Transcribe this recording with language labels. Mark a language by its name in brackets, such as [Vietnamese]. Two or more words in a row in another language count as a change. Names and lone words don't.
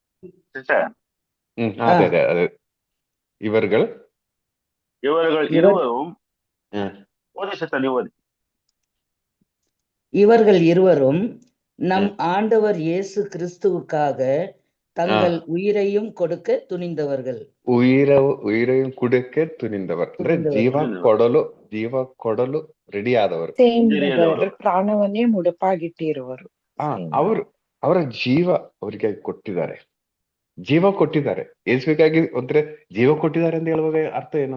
[Tamil] இவர்கள் இருவரும் நம் ஆண்டவர் இயேசு கிறிஸ்துவுக்காக தங்கள் உயிரையும் கொடுக்க துணிந்தவர்கள். உயிரையும் கொடுக்க துணிந்தவரு [Kannada] ಅಂದ್ರೆ ಜೀವ ಕೊಡಲು ರೆಡಿ ಆದವರು. ಪ್ರಾಣವನ್ನೇ ಮುಡಿಪಾಗಿಟ್ಟಿರುವರು. ಅವರ ಜೀವ ಅವರಿಗೆ ಕೊಟ್ಟಿದ್ದಾರೆ. ಯೇಸುವಿಗಾಗಿ ಒಂದ್ರೆ ಜೀವ ಕೊಟ್ಟಿದ್ದಾರೆ ಅಂತ ಹೇಳುವಾಗ ಅರ್ಥ ಏನು?